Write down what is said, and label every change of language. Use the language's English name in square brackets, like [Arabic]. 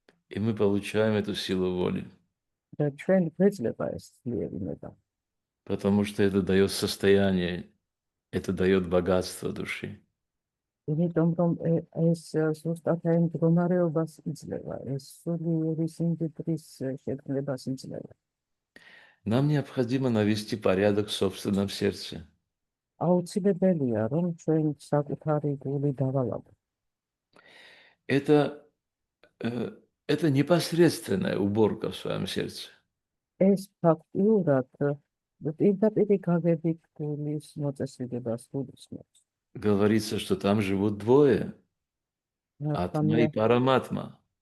[Russian] И мы получаем эту силу воли, [Georgian] და ჩვენ გვეძლება ეს ძლიერი ნება, [Russian] потому что это дает состояние Это дает богатство души. [Georgian] იმიტომ რომ ეს ზუსტად აი მდგომარეობას იძლევა, ეს სულიერი სიმდიდრის შეგრძნებას იძლევა. [Russian] Нам необходимо навести порядок в собственном сердце. [Georgian] აუცილებელია რომ ჩვენ საკუთარი გული დავალავოთ. [Russian] Это, э, это непосредственная уборка в своем сердце. [Georgian] ეს ფაქტიურად პირდაპირი გაგებით გულის მოწესრიგებას გულისხმობს. [Russian] Говорится, что там живут двое, атма и параматма.